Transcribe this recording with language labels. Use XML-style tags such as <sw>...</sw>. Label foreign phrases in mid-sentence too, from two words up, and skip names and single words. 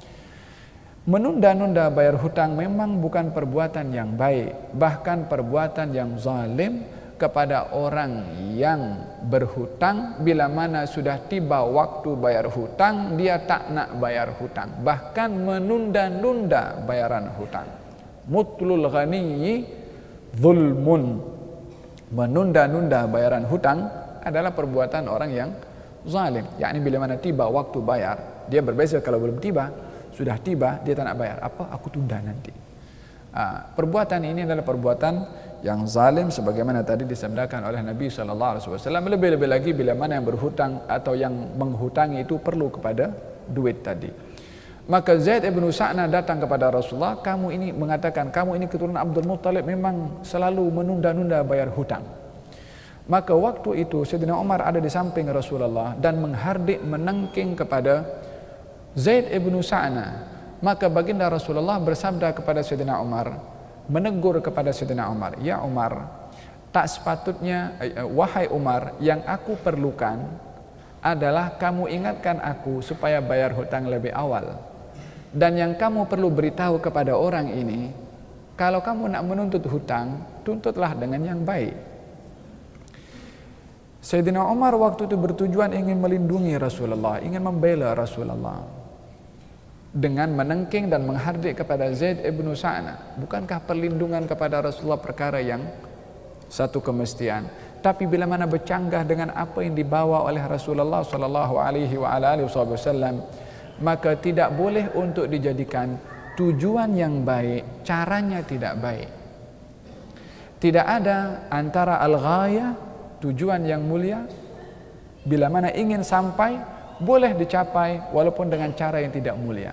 <ms>Menunda-nunda bayar hutang memang bukan perbuatan yang baik, bahkan perbuatan yang zalim kepada orang yang berhutang. Bila mana sudah tiba waktu bayar hutang, dia tak nak bayar hutang, bahkan menunda-nunda bayaran hutang.</ms> <ar>مطل الغني ظلم.</ar> <ms>Menunda-nunda bayaran hutang adalah perbuatan orang yang zalim, yakni bila mana tiba waktu bayar, dia berbeza kalau belum tiba. Sudah tiba, dia tak nak bayar. Apa? Aku tunda nanti. Perbuatan ini adalah perbuatan yang zalim, sebagaimana tadi disabdakan oleh Nabi SAW. Lebih-lebih lagi bila mana yang berhutang atau yang menghutangi itu perlu kepada duit tadi. Maka Zaid ibnu Sa'na datang kepada Rasulullah. Kamu ini mengatakan, kamu ini keturunan Abdul Muttalib memang selalu menunda-nunda bayar hutang. Maka waktu itu Sayyidina Umar ada di samping Rasulullah dan menghardik menengking kepada Zaid ibnu Sa'na. Maka baginda Rasulullah bersabda kepada Sayyidina Umar, menegur kepada Sayyidina Umar, "Ya Umar, tak sepatutnya, wahai Umar, yang aku perlukan adalah kamu ingatkan aku supaya bayar hutang lebih awal. Dan yang kamu perlu beritahu kepada orang ini, kalau kamu nak menuntut hutang, tuntutlah dengan yang baik." Sayyidina Umar waktu itu bertujuan ingin melindungi Rasulullah, ingin membela Rasulullah. dengan menengking dan menghardik kepada Zaid ibn Sa'nah. Bukankah perlindungan kepada Rasulullah perkara yang satu kemestian? Tapi bila mana bercanggah dengan apa yang dibawa oleh Rasulullah</ms> <ar>صلى الله عليه وسلم,</ar> <ms>maka tidak boleh untuk dijadikan tujuan yang baik, caranya tidak baik. Tidak ada antara al-ghayah, tujuan yang mulia, bila mana ingin sampai boleh dicapai walaupun dengan cara yang tidak mulia.</ms>